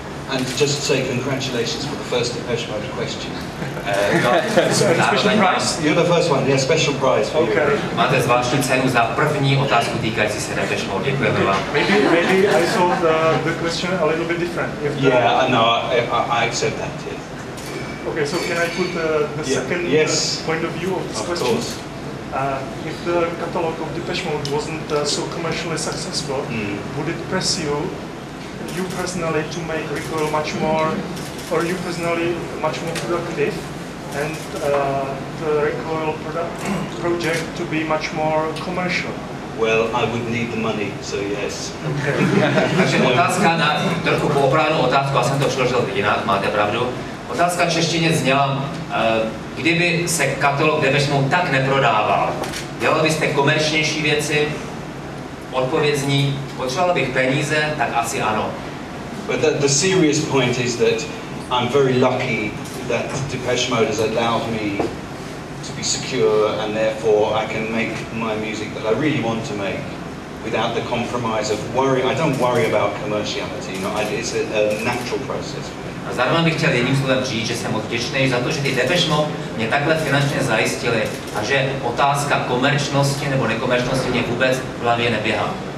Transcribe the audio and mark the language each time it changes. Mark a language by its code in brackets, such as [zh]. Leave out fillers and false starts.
[en] And just say congratulations for the first Depeche Mode question. Special prize? You're the first one, yeah, special prize for okay. you. [cs] Máte zvláštní cenu za první otázku týkající se Depeche Mode. Děkujeme vám. [en] Maybe I saw the question a little bit different. Yeah, I know, I accept that, yeah. Okay, so can I put the second point of view of this question? Course. If the catalog of Depeche Mode wasn't so commercially successful, would it press you personally to make Recoil much more productive, and the Recoil project to be much more commercial? Well, I would need the money, so yes. [cs] Takže otázka na trochu poopravnou otázku, já jsem to přeložil jinak, máte pravdu. Otázka v češtině zněla, kdyby se katalog Depeche Mode tak neprodával, dělal byste komerčnější věci? Odpověď zní, potřeboval bych peníze, tak asi ano. [en] But the serious point is that I'm very lucky that Depeche Mode has allowed me to be secure, and therefore I can make my music that I really want to make without the compromise of worry. I don't worry about commerciality. You know, it's a natural process for me. [cs] A zároveň bych chtěl jedním slovem říct, že jsem moc vděčný za to, že ty Depeche Mode mě takhle finančně zajistili a že otázka komerčnosti nebo nekomerčnosti mě vůbec v hlavě neběhá.